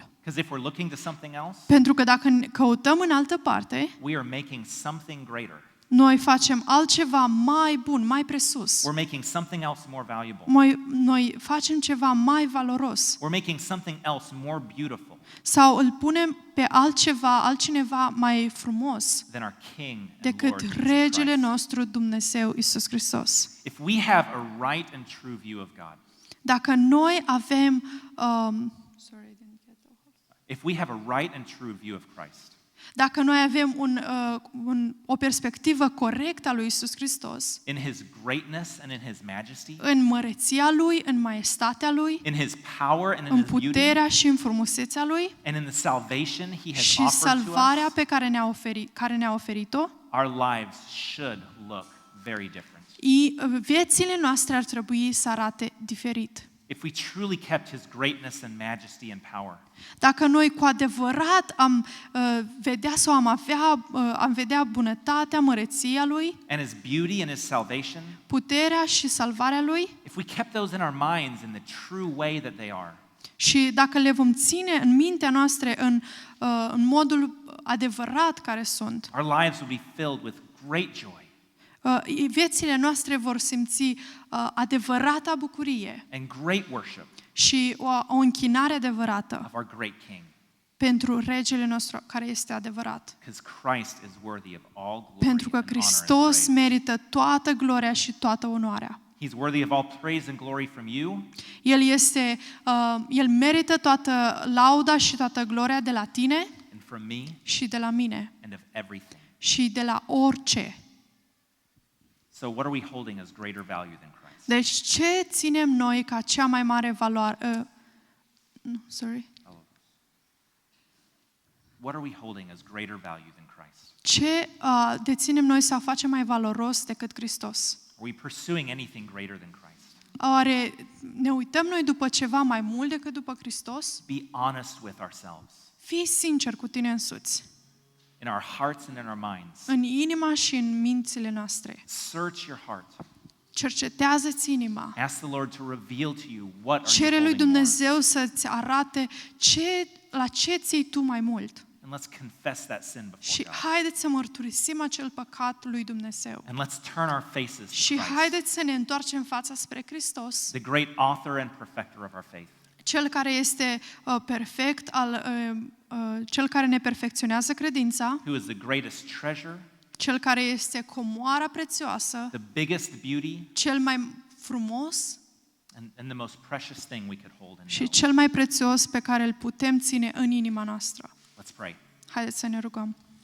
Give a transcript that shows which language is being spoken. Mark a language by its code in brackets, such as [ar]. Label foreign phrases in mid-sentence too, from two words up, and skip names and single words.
[en] Because if we're looking to something else, [ro] Pentru că dacă căutăm în altă parte, [en] we are making something greater. [ro] noi facem altceva mai bun, mai presus. [en] We're making something else more valuable. [ro] Noi facem ceva mai valoros. [en] We're making something else more beautiful [ro] Sau îl punem pe altcineva mai frumos [en] than our King and [ro] decât [en] Lord Jesus [ro] regele [en] Christ. [ro] nostru Dumnezeu Isus Hristos. [en] If we have a right and true view of God, [ro] Dacă noi avem [en] if we have a right and true view of Christ, [ro] Dacă noi avem o perspectivă corectă a lui Isus Hristos, [en] in his greatness and in his majesty, [ro] în măreția Lui, în maestatea Lui, [en] in his power and in [ro] în [en] his beauty, [ro] puterea și în frumusețea Lui [en] and in the salvation he has [ro] și [en] offered to [ro] salvarea [en] us, [ro] pe care ne-a oferit-o, [en] our lives should look very different. [ro] viețile noastre ar trebui să arate diferit. [en] If we truly kept his greatness and majesty and power, [ro] Dacă noi cu adevărat am vedea sau am vedea bunătatea, măreția Lui, [en] and his beauty and his salvation, [ro] puterea și salvarea Lui, [en] if we kept those in our minds in the true way that they are, [ro] și dacă le vom ține în mintea noastră în modul adevărat care sunt, [en] our lives would be filled with great joy [ro] viețile noastre vor simți adevărata bucurie [en] and great worship [ro] și o închinare adevărată [en] of our great King. [ro] pentru regele nostru care este adevărat. [en] Because Christ is worthy of all glory [ro] Pentru că [en] and honor and [ro] Hristos [en] praise. [ro] merită toată gloria și toată onoarea. [en] He's worthy of all praise and glory from you [ro] El merită toată lauda și toată gloria de la tine [en] and from me [ro] și de la mine [en] and of everything. [ro] și de la orice. [en] So what are we holding as greater value than Christ? [ro] Deci ce ținem noi ca cea mai mare valoare? [en] What are we holding as greater value than Christ? [ro] Ce deținem noi sau facem mai valoros decât Hristos? [en] Are we pursuing anything greater than Christ? [ro] Oare ne uităm noi după ceva mai mult decât după Hristos? [en] Be honest with ourselves. [ro] Fii sincer cu tine însuți, [en] In our hearts and in our minds. [ro] în inima și în mințile noastre. [en] Search your heart. [ro] Cercetează-ți inima. [en] Ask the Lord to reveal to you what are you [ro] Cere lui [en] holding more. [ro] Dumnezeu să-ți arate la ce ții tu mai mult. [en] And let's confess that sin before [ro] Și [en] God. [ro] haideți să mărturisim acel păcat lui Dumnezeu. [en] And let's turn our faces to [ro] Și [en] Christ, [ro] haideți să ne întoarcem fața spre Hristos, [en] the great author and perfecter of our faith. [ro] Cel care este perfect, Cel care ne perfecționează credința, [en] Who is the greatest treasure, [ro] Cel care este comoara prețioasă, [en] the biggest beauty, [ro] cel mai frumos [en] and the most precious thing we could hold and [ro] și [en] know. [ro] cel mai prețios pe care îl putem ține în inima noastră. [en] Let's pray. [ro] Haideți să ne rugăm.